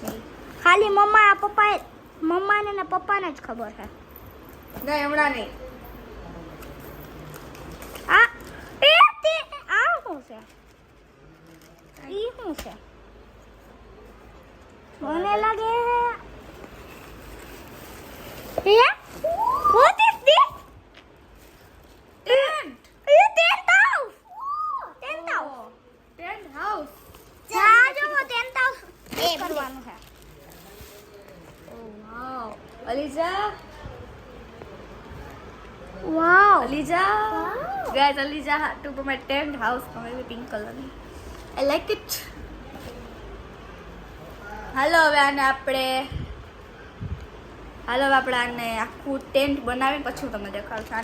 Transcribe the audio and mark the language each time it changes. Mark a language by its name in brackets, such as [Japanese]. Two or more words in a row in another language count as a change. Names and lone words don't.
[Gujarati] ખાલી મમ્માને ને પપ્પાને જ ખબર છે. નહીં, હમણાં નહીં. આ શું છે? ઈ શું છે? મને લાગે [English] what is this? [Gujarati] ટેન્ટ. [English] tent house. tent house. [Gujarati] જા જો [English] tent house [Gujarati] એ કરવાનું છે. ઓ વાવ. અલીજા, વાવ. અલીજા. Wow. ગાઈસ, અલીજા ટુ પર [English] my tent house [Gujarati] મંગાવી પિંક કલરની. [English] I like it. [Gujarati] હાલો હવે આને આપણે આખું ટેન્ટ બનાવીને પછી હું તમને દેખાડું છું.